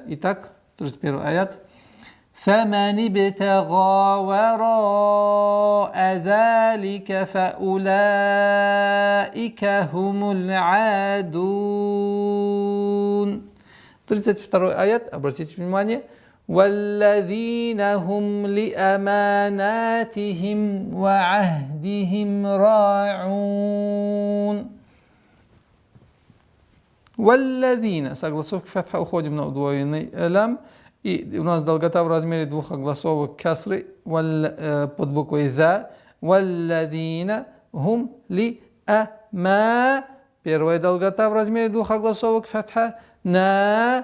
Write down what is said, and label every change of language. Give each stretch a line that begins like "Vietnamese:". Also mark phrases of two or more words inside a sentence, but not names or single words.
Russian: Итак, 31 аят.
Arabic: فَمَنِ ابْتَغَى وَرَاءَ ذَلِكَ فَأُولَئِكَ هُمُ الْعَادُونَ.
Russian: 32 аят, обратите внимание.
Arabic: وَالَّذِينَ هُمْ لِأَمَانَاتِهِمْ وَعَهْدِهِمْ رَاعُونَ.
Russian: Валладина. Согласовки фатха, уходим на удвоенный лям. И у нас долгота в размере двух огласовок касры под буквой «за».
Arabic: والذين هم لأما.
Russian: Первая долгота в размере двух огласовок фатха. На.